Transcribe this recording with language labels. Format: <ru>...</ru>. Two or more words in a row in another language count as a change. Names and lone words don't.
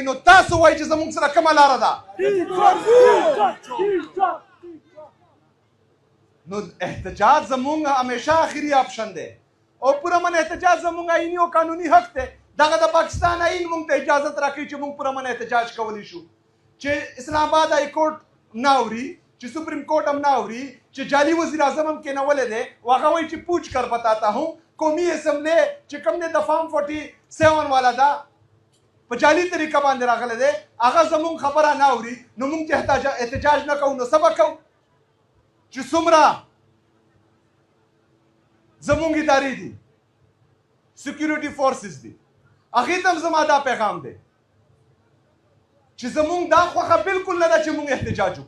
<ps>نو تاسو وایئ چې زمونږ سره کومه لاره ده؟ نو احتجاج زمونږ همیشه آخري آپشن دی او پرامن احتجاج زمونږ آئیني او قانوني حق دی. دغه د پاکستان آئین مونږ ته اجازت راکوي چې مونږ پرامن احتجاج کولی شو. چې اسلام آباد های کورټ نه اوري چې سپریم کورټ هم نه اوري چې جعلي وزیر اعظم هم کېنولی دی او هغه وایي چې</ps> <ur>پوچھ کر بتاتا ہوں</ur> <ps>قومي اسمبلی چې کوم دی د فارم 47 والا ده په جعلي طریقه باندې راغلی دی هغه زمونږ خبره نه اوري. نو مونږ چې احتجاج نه کوو نو څه به کوو؟ چې څومره زمونږ ادارې دي سکیورټي فورسز دي هغې ته هم زما دا پیغام دی چې زمونږ دا خوښه بالکل نه ده چې مونږ احتجاج وکړو.</ps>